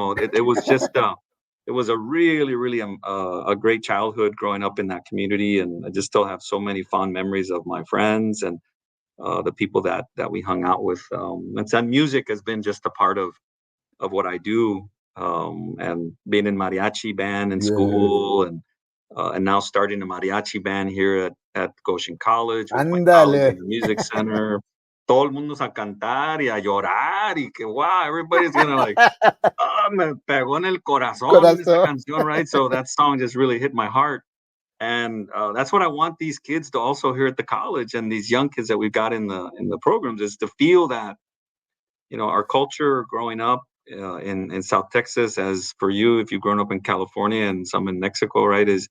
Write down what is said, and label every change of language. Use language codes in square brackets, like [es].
[en] It was just it was a really, really a great childhood growing up in that community, and I just still have so many fond memories of my friends and the people that we hung out with. And music has been just a part of what I do, and being in mariachi band in Yes. school, and now starting a mariachi band here at Goshen College with my [es] Ándale. [en] colleagues in the music center. [es] Todo el mundo a cantar y a llorar y que [en] wow, everybody's gonna like, [es] me pegó en el corazón esa Corazón. canción, right? [en] So that song just really hit my heart. And that's what I want these kids to also hear at the college, and these young kids that we've got in the programs, is to feel that our culture growing up in South Texas, as for you, if you've grown up in California and some in Mexico, right,